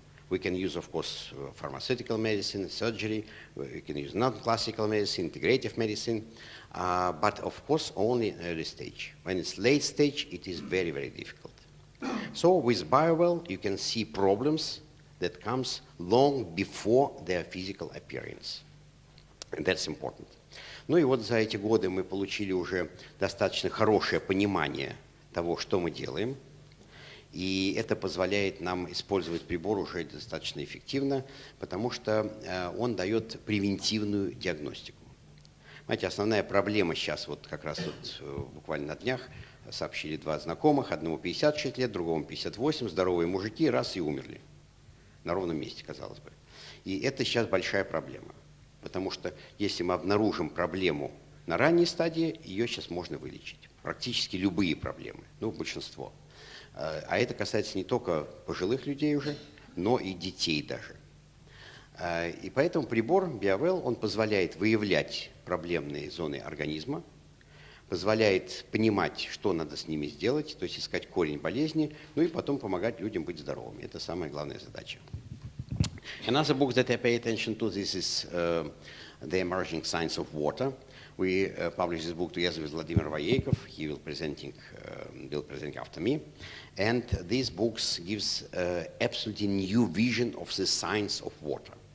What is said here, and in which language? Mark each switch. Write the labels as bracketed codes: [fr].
[en] We can use, of course, pharmaceutical medicine, surgery, we can use non-classical medicine, integrative medicine, but of course only in early stage. When it's late stage, it is very, very difficult. So with Bowell, you can see problems that comes long before their physical appearance. And that's important. [ru] Ну и вот за эти годы мы получили уже достаточно хорошее понимание того, что мы делаем. И это позволяет нам использовать прибор уже достаточно эффективно, потому что он дает превентивную диагностику. Знаете, основная проблема сейчас, вот как раз вот буквально на днях сообщили 2 знакомых, одному 56 лет, другому 58, здоровые мужики, раз и умерли. На ровном месте, казалось бы. И это сейчас большая проблема, потому что если мы обнаружим проблему на ранней стадии, ее сейчас можно вылечить. Практически любые проблемы, ну, большинство. А это касается не только пожилых людей уже, но и детей даже. И поэтому прибор Bowell, он позволяет выявлять проблемные зоны организма, позволяет понимать, что надо с ними сделать, то есть искать корень болезни, ну и потом помогать людям быть здоровыми. Это самая главная задача. [en] Another book that I pay attention to, this is The Emerging Science of Water. We published this book together with Vladimir Voyekov. He will presenting after me. And these books gives absolutely new vision of the science of water.